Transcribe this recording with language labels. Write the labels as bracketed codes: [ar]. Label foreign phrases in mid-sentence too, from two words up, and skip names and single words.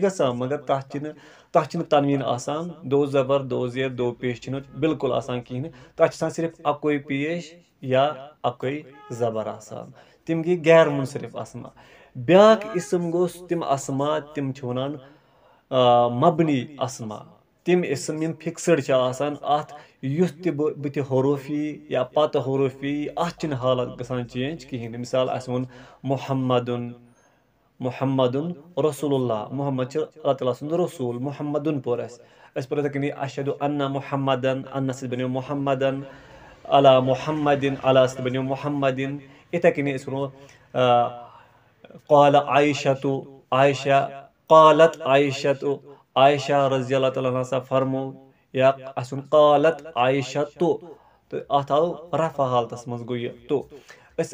[ks] گژھان مگر تتھ چھِنہٕ تنویٖن آسان 2 زبر 2 زیر 2 پیش چھِنہٕ بالکل آسان کِہیٖنۍ نہٕ تتھ چھِ آسان صرف 1 پیش یا 1 زبر آسان تِم گٔے غیر منصرف اسما بیٛاکھ اسم گوٚو تِم اسما تِم چھِ ونان مبنی اسما تِم اسم یِم فکسٕڈ چھِ آسان اتھ یُس تہِ بٕتھِ حروف یی یا پتہٕ حروف یی اتھ چھِنہٕ حالت گژھان چینج کِہیٖنۍ نہٕ مثال اسہِ ووٚن [ar] محمدُن رسول اللہ [ks] محمد چھُ اللہ تعالیٰ سُنٛد رسوٗل محمدُن پوٚر أسۍ پوٚر یِتھٕے کٔنی [ar] اشہدُ انّا محمدن [ks] انّا سۭتۍ بنیو محمدن علی محمدِن علی سۭتۍ بنیو محمدِن یِتھٕے کٔنی أسۍ ونو [ar] قال عایشتُ عایشہ قالت عایشتُ عایشہ رضی اللہ تعالیٰ عنہ [ks] ہسا فرمو یا اسہِ ووٚن [ar] قالت عایشتُ [ks] تہٕ اتھ آو رفع حالتس منٛز گوٚو یہِ تو أسۍ